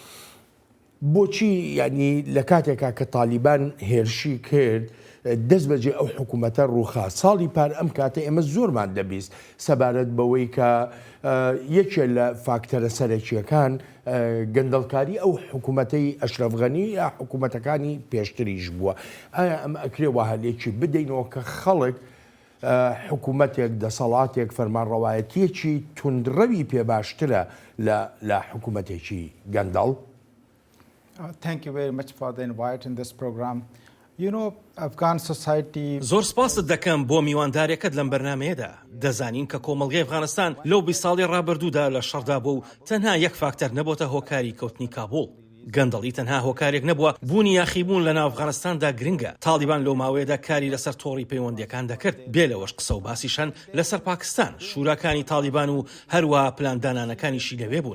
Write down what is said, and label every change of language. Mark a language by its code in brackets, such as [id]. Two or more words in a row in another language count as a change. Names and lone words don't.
[ckb] بۆچی ینی لە کاتێکا کە تالیبان هێرشی کرد دەست بەجێ ئەو حکوومەتە ڕووخا ساڵی پار ئەم کاتە ئێمە زۆرمان دەبیست سەبارەت بەوەی کە یەکێ لە فاکتەرە سەرەکیەکان گەندەڵکاری ئەو حکوومەتەی ئەشرەف غەنی یا حکوومەتەکانی پێشتریش بووە. ئایا ئەمە ئەکرێ وهالێکی بدەینەوە کە خەڵک حکوومەتێک دەسەڵاتێک فەرمانڕەوایەتیەکی توندڕەوی پێ باشترە لە حکوومەتێکی گەندەڵ؟ [en] Thank you very much for the invite in this program. You know, Afghan society... [ckb] زۆر سپاست دەکەم بۆ میوانداریەکەت لەم بەرنمەیەدا. دەزانین کە کۆمەڵگەی ئەفغانستان لەو 20 ساڵی ڕابردوودا لە شەڕدا بوو و تەنها یەک فاکتەر نەبووتە هۆکاری کەوتنی کابوڵ. گەندەڵی تەنها هۆکارێک نەبووە بوونی یاخیبوون لە ناو ئەفغانستاندا گرنگە. تالیبان لەو ماوەیەدا کاری لەسەر تۆڕی پەیوەندیەکان دەکرد بێ لەوەش قسە و باسیشان لەسەر پاکستان شوراکانی تالیبان و هەروە پلاندانانەکانیشی لەوێ بوون.